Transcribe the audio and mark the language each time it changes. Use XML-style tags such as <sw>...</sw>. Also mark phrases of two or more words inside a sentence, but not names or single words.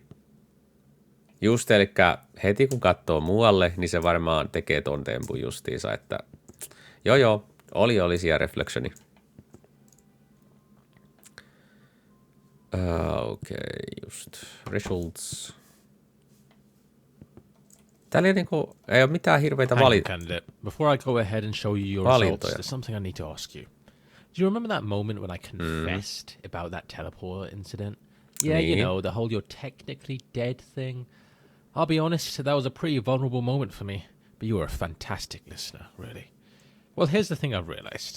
<fi>Just, eli heti kun katsoo muualle, niin se varmaan tekee ton tempun justiinsa, että... Joo. Oli siellä reflectioni. Okei, just.</fi> <en>Results.</en> <fi>Täällä ei ole mitään hirveitä valintoja.</fi> <en>Before I go ahead and show you your results, there's something I need to ask you. Do you remember that moment when I confessed about that teleport incident? Yeah, you know, the whole you're technically dead thing. I'll be honest, that was a pretty vulnerable moment for me. But you were a fantastic listener, really. Well, here's the thing I've realized.</en>